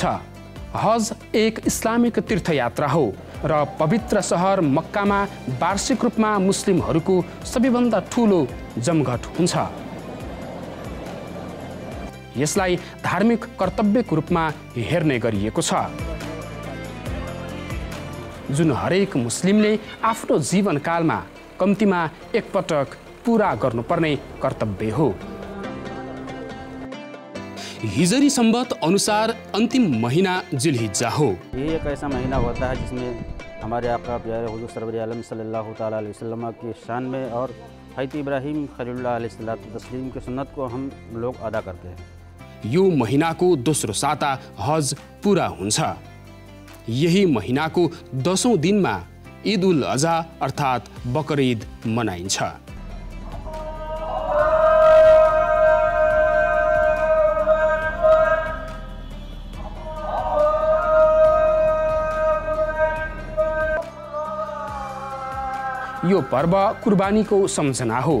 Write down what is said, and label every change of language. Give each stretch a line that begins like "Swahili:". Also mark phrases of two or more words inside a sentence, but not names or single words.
Nepali: हज एक इस्लामिक तीर्थयात्रा हो र पवित्र सहर मक्कामा वार्षिक रूपमा मुस्लिमहरूको सबैभन्दा ठूलो जमघट हुन्छ। यसलाई धार्मिक कर्तव्यको रूपमा हेर्ने गरिएको छ, जुन हरेक मुस्लिमले आफ्नो जीवनकालमा कम्तीमा एकपटक पूरा गर्नुपर्ने कर्तव्य हो। हिजरी संवत अनुसार अंतिम महीना जिलहिज्जा हो।
Hindi: ये एक ऐसा महीना होता है जिसमें हमारे आका प्यारे हुजूर सरवर आलम
Arabic: صلى الله تعالى عليه وسلم
Hindi: की शान में और हज़रत इब्राहिम खलीलुल्लाह
Arabic: عليه الصلاة والتسليم
Hindi: की सुन्नत को हम लोग अदा करते हैं।
Nepali: यो महीनाको दोस्रो साता हज पूरा हुन्छ। यही महीनाको 10औं दिनमा ईद उल अजहा अर्थात् बकर ईद मनाइन्छ। यो पर्व कुर्बानीको सम्झना हो।